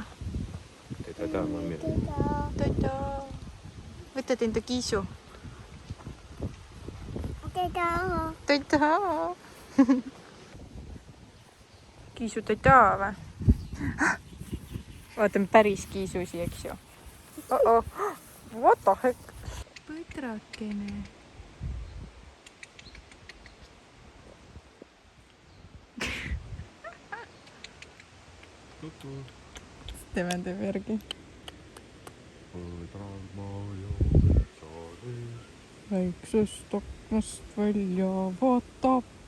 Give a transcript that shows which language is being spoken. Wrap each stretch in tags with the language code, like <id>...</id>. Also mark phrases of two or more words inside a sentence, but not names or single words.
<et>Toida mõmmile. Toida. Võtad enda kiisu. Toida. Kiisu toida või? Vaatame päris kiisusi, eks ju.</et> <en>What the heck?</en> <et>Põdrakene. Steven teeb järgi. Väiksest aknast välja vaatab.</et>